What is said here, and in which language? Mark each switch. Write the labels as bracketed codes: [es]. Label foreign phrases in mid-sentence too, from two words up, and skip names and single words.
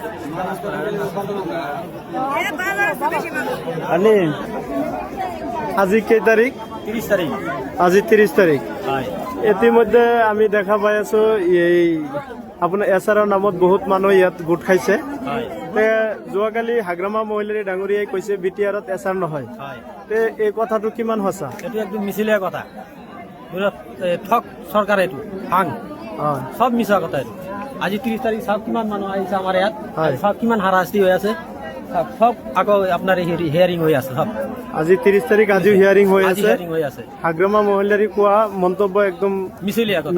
[as] আনি আজি কেই তারিখ 30 তারিখ আজি 30 তারিখ হয় ইতিমধ্যে আমি দেখা পাই আছো এই আপোনাৰ এছাৰৰ নামত বহুত মানুহ ইয়াত গোট খাইছে হয় তে যোৱাকালি হাগ্ৰামা মহিলাৰী ডাঙৰীয়াই কৈছে বিটিআৰত এছাৰ নহয় হয় তে এই কথাটো কিমান সঁচা এইটো একদম মিছিলিয়া কথা পুরো ঠক সরকার এইটো ভাং হয় সব মিছা কথা এইটো আজি 30 তারিখ সব কিমান মানুহ আহিছে আমাৰ ইয়াত হয়। সব কিমান হাৰাশাস্তি হৈ আছে সব আকৌ আপোনাৰ হিয়াৰিং হৈ আছে সব আজি 30 তাৰিখ আজিও হিয়াৰিং হৈ আজি আছে হিয়াৰিং হৈ আছে হাগ্ৰামা মহিলাৰী কোৱা মন্তব্য একদম মিছলীয়া কথা